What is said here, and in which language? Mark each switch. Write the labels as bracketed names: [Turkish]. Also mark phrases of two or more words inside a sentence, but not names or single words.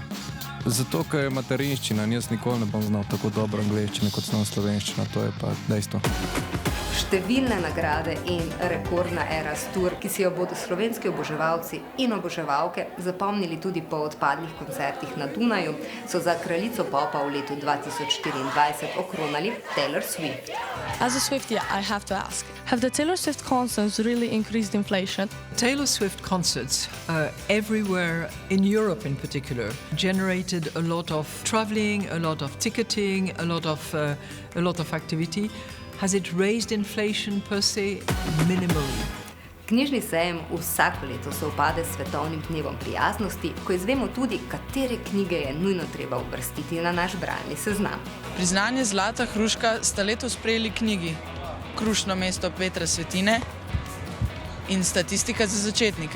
[Slovenian] Zato, ker je materinščina, jaz nikoli ne bom znal tako dobro angleščine, kot znam slovenščina, to je pa dejstvo. Številne nagrade in rekordna era s tur, ki si jo bodo slovenski oboževalci in oboževalke zapomnili tudi po odpadnih koncertih na Dunaju, so za kraljico popa v letu 2024 okronali Taylor Swift. [English] As a Swiftie, I have to ask, have the Taylor Swift concerts really increased inflation? Taylor Swift concerts everywhere in Europe in particular generated a lot of traveling, a lot of ticketing, a lot of activity. Has it raised inflation per se? Minimally. [Slovenian] Knjižni sejem vsako leto sovpade s svetovnim dnevom prijaznosti, ko izvemo tudi, katere knjige je nujno treba uvrstiti na naš bralni seznam. Priznanje Zlata hruška sta letos prejeli knjigi Krušno mesto Petra Svetine in Statistika za začetnike.